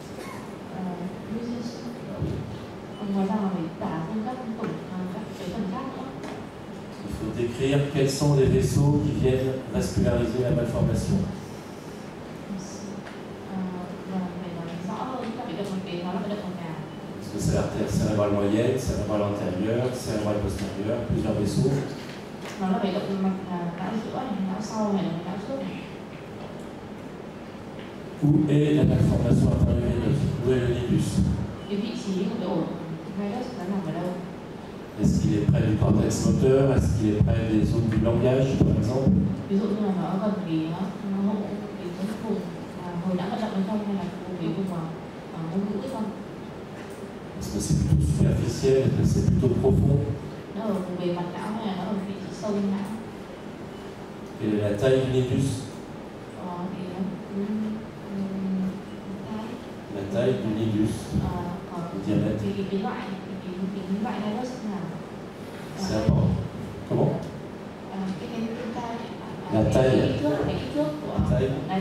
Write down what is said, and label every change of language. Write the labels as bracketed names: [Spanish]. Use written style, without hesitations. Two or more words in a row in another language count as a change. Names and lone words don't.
[Vietnamese] Ngoài ra là phải tả thêm các cái phần khác nữa. [French] Il faut décrire quels sont les vaisseaux qui viennent vasculariser la malformation. Est-ce que c'est l'artère cérébrale moyenne, cérébrale antérieure, cérébrale postérieure, plusieurs vaisseaux? [Vietnamese] Nó là cái động mạch não giữa này, não sau này, não trước này. [French] Où est la malformation artério-veineuse? Où est le nidus? [Vietnamese] Cái vị trí của cái ổ Linus nó nằm ở đâu? [French] Est-ce qu'il est près du cortex moteur? Est-ce qu'il est près des zones du langage, par exemple? [Vietnamese] Ví dụ như là nó gần cái hậu cái vùng hồi não vận động hay không, hay là cái vùng ngôn ngữ không? [French] Est-ce que c'est plutôt superficiel? Est-ce que c'est plutôt profond? [Vietnamese] Nó ở vùng bề mặt não hay là nó ở vị trí sâu trong não? [French] Quelle est la taille du nidus? La taille du nidus. Le diamètre. C'est important. Comment? La taille. La taille.